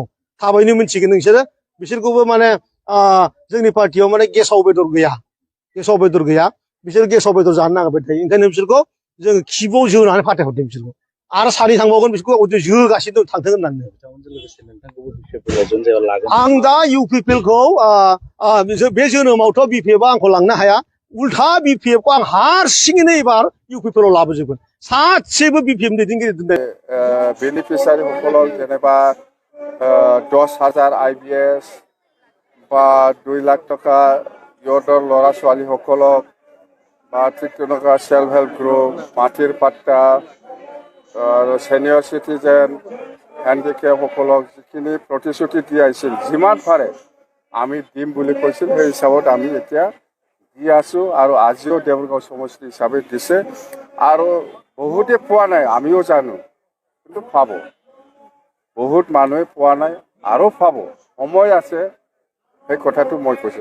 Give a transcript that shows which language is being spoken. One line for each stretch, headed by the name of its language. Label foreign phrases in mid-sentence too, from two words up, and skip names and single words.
Bodo: थाबैनो मिन्थिगोन नोंसोरो बिसोरखौबो माने जोंनि पार्टियाव माने गेसाव बेदर गैया बिसोर गेसाव बेदर जानो नागिरबाय थायो ओंखायनो बिसोरखौ जोङो खिबुआव जोनानै फाथायहरदों बिसोरखौ आरो सानै थांबावगोन बिसोरखौ जोगासिनो दं थांथों होननानै। आं दा इउपिपिएलखौ बे जोनोमावथ' बिपिएफआ आंखौ लांनो हाया उल्था बिपिएफखौ आं हारसिङैनो एबार इउपिपिएलआव लाबोजोबगोन सासेबो बिपिएफ दैदेनगिरि दोननाय
Assamese: बेनिफिसारि সকলক যেনেবা 10,000 IBS বা 2 লাখ টকা ইহঁতৰ ল'ৰা ছোৱালীসকলক বা ঠিক তেনেকুৱা সেল্ফ
English: help group
Assamese: মাটিৰ পাট্টা আৰু
English: senior citizen
Assamese: হেণ্ডিকেপসকলক যিখিনি প্ৰতিশ্ৰুতি দি আহিছিল যিমান পাৰে আমি দিম বুলি কৈছিল সেই হিচাপত আমি এতিয়া দি আছোঁ আৰু আজিও দেৱৰগাঁও সমষ্টি হিচাপে দিছে আৰু বহুতে পোৱা নাই আমিও জানো কিন্তু পাব বহুত মানুহে পোৱা নাই আৰু পাব সময় আছে সেই কথাটো মই কৈছোঁ।